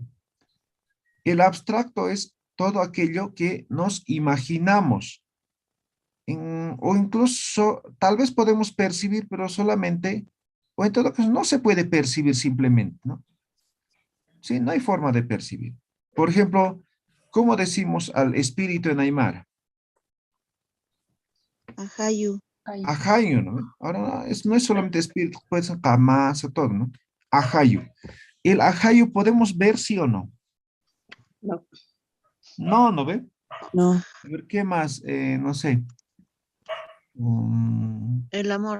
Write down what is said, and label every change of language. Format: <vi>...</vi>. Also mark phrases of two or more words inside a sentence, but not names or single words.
<es>El abstracto es todo aquello que nos imaginamos, o incluso tal vez podemos percibir, pero solamente, o en todo caso, no se puede percibir simplemente, ¿no? Sí, no hay forma de percibir. Por ejemplo, ¿cómo decimos al espíritu en Aymara? Ajayu. Ajayu, ¿no? Ahora, no es solamente espíritu, puede ser camasa, todo, ¿no? Ajayu. ¿El ajayu podemos ver, sí o no? No. No, ¿no ve? No. A ver, ¿qué más? No sé. El amor.</es>